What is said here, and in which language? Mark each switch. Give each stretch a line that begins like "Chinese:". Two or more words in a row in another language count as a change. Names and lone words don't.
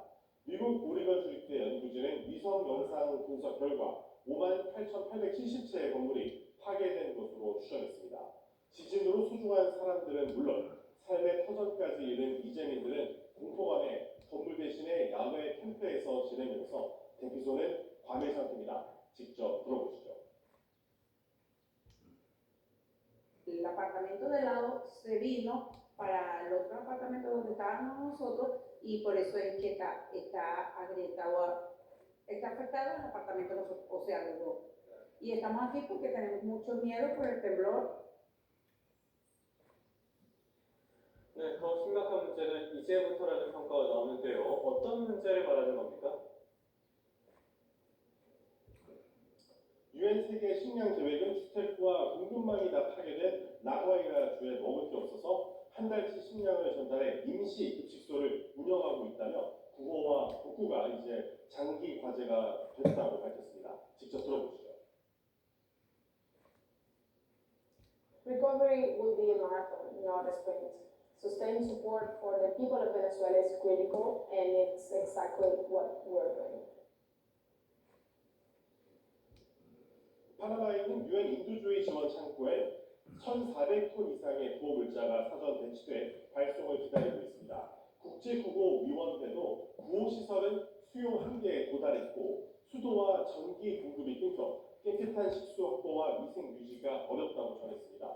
Korean: 미국 오리건 주립대 연구진은 위성 영상 분석 결과 58,870채의 건물이 파괴된 것으로 추정했습니다. 지진으로 소중한 사람들은 물론 삶의 터전까지 이른 이재민들은 공포감에 건물 대신에 야외 캠프에서 지내면서 대피소는 과밀 상태입니다. 직접 들어보시죠.
Spanish: El apartamento de lado se vino para el otro apartamento donde estábamos nosotros y por eso es que está agrietado, está afectado el apartamento de nosotros, o sea, los dos. Y estamos aquí porque tenemos mucho miedo por el temblor.
Korean: 네, 더 심각한 문제는 이제부터라는 평가가 나오는데요. 어떤 문제를 말하는 겁니까? 유엔 세계 식량 계획은 주택과 공급망이 다 파괴된 나고야이라 주에 먹을 게 없어서 한 달치 식량을 전달해 임시 급식소를 운영하고 있다며 구호와 복구가 이제 장기 과제가 됐다고 밝혔습니다. 직접 들어보시죠.
English: Recovery will be a marathon, not a sprint. Sustained support for the people of Venezuela is critical, and it's exactly what we're doing.
Korean: 파나마에 있는 유엔 인도주의 지원 창구에 1,400톤 이상의 구호 물자가 사전 배치돼 발송을 기다리고 있습니다. 국제구호위원회도 구호 시설은 수용 한계에 도달했고 수도와 전기 공급이 끊겨 깨끗한 식수 확보와 위생 유지가 어렵다고 전했습니다.